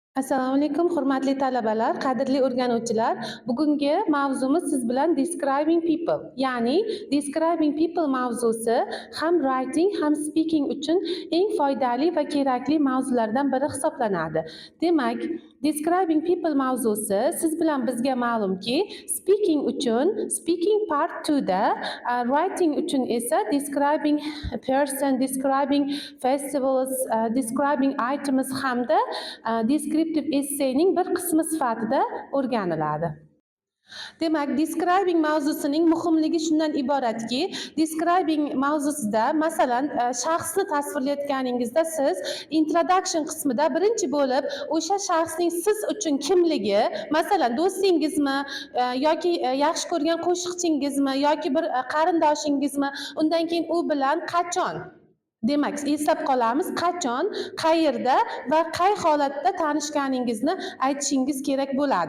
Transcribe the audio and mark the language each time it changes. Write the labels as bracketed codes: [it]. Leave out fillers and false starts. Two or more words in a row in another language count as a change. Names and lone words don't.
[uz] Assalomu alaykum, hurmatli talabalar, qadrli o'rganuvchilar. Bugungi mavzumiz siz bilan [en] describing people, [uz] ya'ni [en] describing people [uz] mavzusi ham writing ham speaking uchun eng foydali va kerakli mavzulardan biri hisoblanadi. Demak, [en] describing people [uz] mavzusi siz bilan bizga ma'lumki, [en] speaking part 2 [uz] da, writing uchun esa [en] describing person, describing festivals, describing items [uz] hamda [en] descriptive essayning [uz] bir qismi sifatida o'rganiladi. Demak, describing mavzusining muhimligi shundan iboratki, describing mavzusida, masalan, shaxsni tasvirlayotganingizda siz introduction qismida birinchi bo'lib o'sha shaxsning siz uchun kimligi, masalan, do'stingizmi yoki yaxshi ko'rgan qo'shiqchingizmi yoki bir qarindoshingizmi, undan keyin u bilan qachon, demak, eslab qolamiz, qachon, qayerda va qay holatda tanishganingizni aytishingiz kerak bo'ladi.